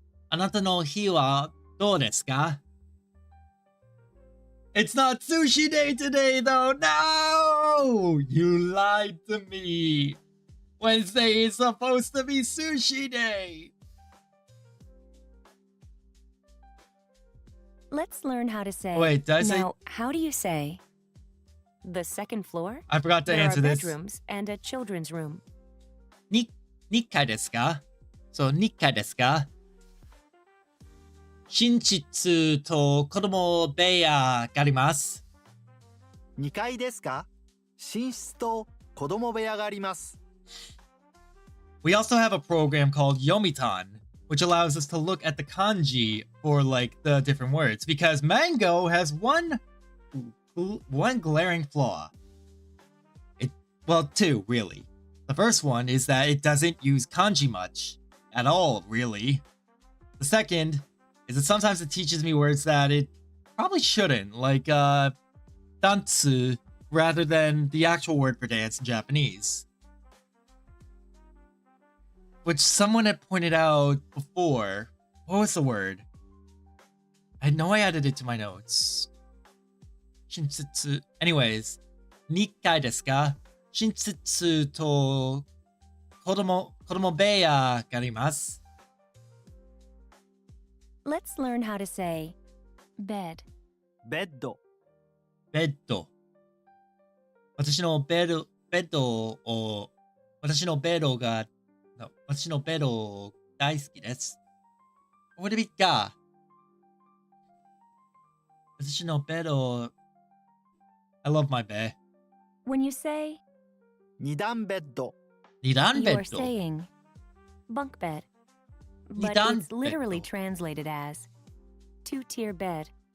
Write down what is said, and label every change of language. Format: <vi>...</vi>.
<ja>あなたの日はどうですか?</ja> <en>It's not sushi day today, though. No! You lied to me. Wednesday is supposed to be sushi day. Let's learn how to say. Wait, did I say? Now, how do you say, the second floor? I forgot to answer there are this. Bedrooms and a children's room.</en> <ja>2階ですか?So, 2階ですか? 寝室と子供部屋があります。 2階ですか? 寝室と子供部屋があります。</ja> <en>We also have a program called Yomitan, which allows us to look at the kanji for like the different words, because Mango has one glaring flaw. Well, two, really. The first one is that it doesn't use kanji much at all, really. The second is that sometimes it teaches me words that it probably shouldn't, like dantsu, rather than the actual word for dance in Japanese. Which someone had pointed out before. What was the word? I know I added it to my notes. Shinsetsu.</en> <ja>Anyways, 2階ですか?寝室と子供部屋があります。</ja> <en>Let's learn how to say, bed.</en> <ja>ベッド。ベッド。私のベッド大好きです。</ja> <en>Would it be ga?</en> <ja>私のベッド</ja> <en>I love my bed. When you say</en> <ja>二段ベッド、二段ベ</ja> <en>you're</en> <ja>ッド</ja> <en>saying bunk bed, but</en> <ja>Nidan</ja> <en>it's literally</en> <ja>beddo.</ja> <en>translated as two-tier bed.</en>